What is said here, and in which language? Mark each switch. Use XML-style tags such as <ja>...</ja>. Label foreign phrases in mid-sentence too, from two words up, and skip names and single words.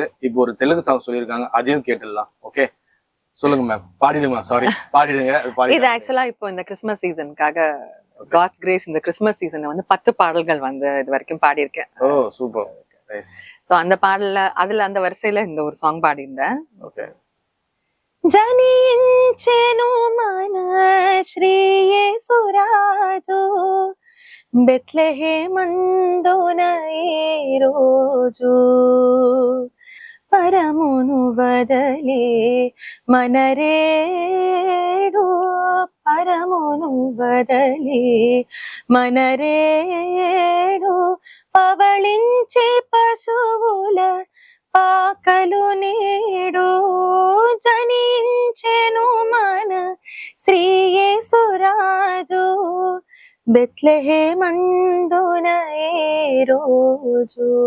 <ta>இப்போ ஒரு தெலுங்கு சாங் சொல்லியிருக்காங்க, அதையும் கேட்டுடலாம். ஓகே, சொல்லுங்க மேம். பாடிடுங்க. சாரி, பாடிடுங்க. இது ஆக்சுவலா இப்போ இந்த கிறிஸ்மஸ் சீசனுக்காக</ta> <en>God's grace</en> <ta>இந்த கிறிஸ்மஸ் சீசன்ல வந்து 10 பாடல்கள் வந்து இது வரைக்கும் பாடியிருக்கேன்.</ta> <en>Oh super, nice.</en> <ta>சோ அந்த பாடல்ல அதுல அந்த வரிசையில இந்த ஒரு சாங் பாடியிருந்தேன். ஓகே.</ta> <te>జనించెను మన శ్రీయేసురాజు, బెత్లెహేమందున ఈ రోజు, పరమును వదలి మనరేడు, పరమును వదలి మనరేడు, పవళించే పశువుల పాకలు నేడు, జనించెను మన శ్రీయేసురాజు, బెత్లెహేమందున ఈ రోజు.</te>